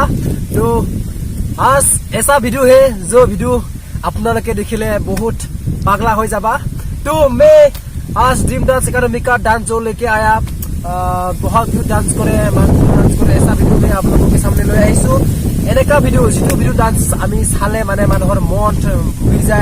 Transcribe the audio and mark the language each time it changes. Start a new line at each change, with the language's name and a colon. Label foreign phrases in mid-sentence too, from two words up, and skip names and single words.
Hindi: तो आज ऐसा वीडियो है जो वीडियो आपलोगों देखिले बहुत पागला हो जाबा। तो मैं आज ड्रीम डांस एकेडमी का डांस जो लेके आया, बहुत डांस करे ऐसा वीडियो मैं आप लोगों के सामने ले आइसु।
Assamese: এনেকা ভিডিও যেটো ভিডিও ডান্স আমি চালে মানে মানুহৰ মন ঘূৰি যায়।